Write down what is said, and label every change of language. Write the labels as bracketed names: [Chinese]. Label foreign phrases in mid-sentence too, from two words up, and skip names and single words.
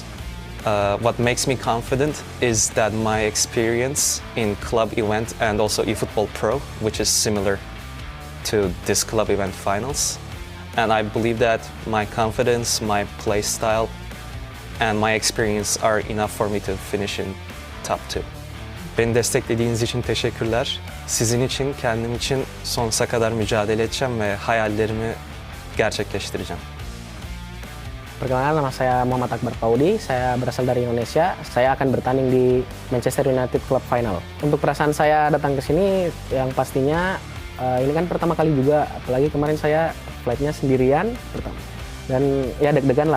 [English] What makes me confident is that my experience in club event and also eFootball Pro, which is similar to this club event finals. And I believe that my confidence, my play style, and my experience are enough for me to finish in top 2. [Turkish] Beni desteklediğiniz için teşekkürler. Sizin için, kendim için sonsuza kadar mücadele edeceğim ve hayallerimi gerçekleştireceğim. [Indonesian] Perkenalkan, nama saya Muhammad Akbar Pauli, saya berasal dari Indonesia. Saya akan bertanding di Manchester United Club Final. Untuk perasaan saya datang ke sini, yang pastinya ini kan pertama kali juga, apalagi kemarin saya flightnya sendirian pertama. Dan ya deg-degan lah.